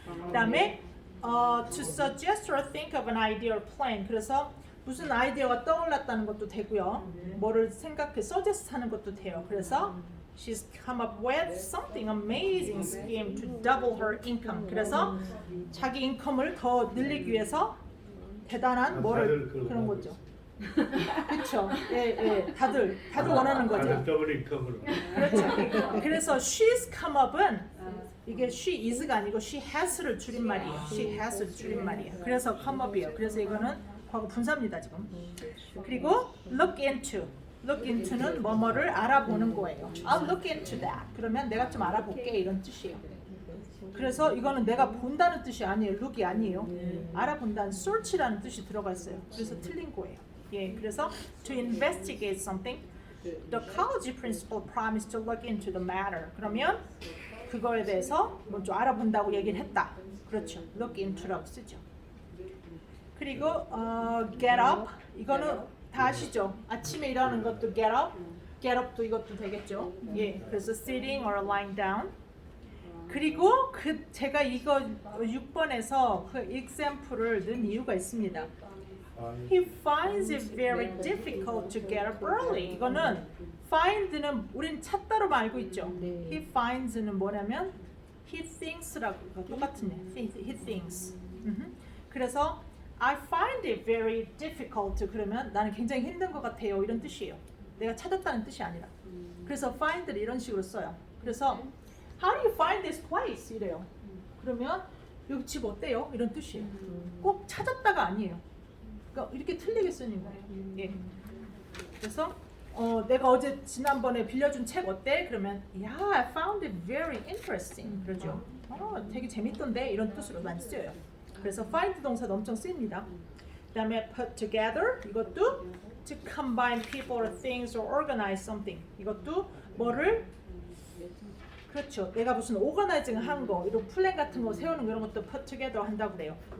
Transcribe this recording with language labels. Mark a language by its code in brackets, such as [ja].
[ko] 그다음에 [en] to suggest or think of an idea or plan. [ko] 그래서 무슨 아이디어가 떠올랐다는 것도 되고요. 뭐를 생각해 suggest 하는 것도 돼요. 그래서 [en] she's come up with something amazing scheme to double her income. [ko] 그래서 자기 인컴을 더 늘리기 위해서 대단한 뭐를 그런 거죠. 그렇죠. 예, 예. 다들 원하는 거죠. 더블 인컴으로. 그렇죠. 그래서 she's come up은 이게 she is가 아니고 she has를 줄임말이에요. she has를 줄임말이에요. 그래서 come up이에요. 그래서 이거는 과거 분사입니다 지금. 그리고 [en] look into. [ko] look into는 뭐뭐를 알아보는 거예요. [en] I'll look into that. [ko] 그러면 내가 좀 알아볼게 이런 뜻이에요. 그래서 이거는 내가 본다는 뜻이 아니에요. look이 아니에요. 알아본다는 search라는 뜻이 들어가 있어요. 그래서 틀린 거예요. 예, 그래서 [en] to investigate something, the college principal promised to look into the matter. [ko] 그러면 그거에 대해서 먼저 알아본다고 얘기를 했다. 그렇죠. look into라고 쓰죠. 그리고 get up. 이거는 다 아시죠? 아침에 일어나는 것도 get up. get up도 이것도 되겠죠. 예, 그래서 [en] sitting or lying down. [ko] 그리고 제가 이거 6번에서 그 example을 넣은 이유가 있습니다. [en] He finds it very difficult to get up early. [ko] 이거는 find는 우린 찾다로 알고 있죠. He finds는 뭐냐면 he things라고 똑같은 he thinks. 그래서 [en] I find it very difficult. [ko] 그러면 나는 굉장히 힘든 것 같아요. 이런 뜻이에요. 내가 찾았다는 뜻이 아니라. 그래서 find를 이런 식으로 써요. 그래서 How do you find this place? 이래요. 그러면 여기 집 어때요? 이런 뜻이에요. 꼭 찾았다가 아니에요. 그러니까 이렇게 틀리게 쓰는 거예요. 예. 그래서 내가 어제 지난번에 빌려준 책 어때? 그러면 [en] Yeah, I found it very interesting. [ko] 그러죠. 되게 재밌던데 이런 뜻으로 많이 쓰여요. 그래서 find 동사도 엄청 쓰입니다. 그다음에 [en] put together [ko] 이것도 [en] to combine people or things or organize something. [ko] 이것도 뭐를 그렇죠. 내가 무슨 오거나이징 한 거, 이런 플랜 같은 거 세우는 거 이런 것도 put together 한다고 그래요.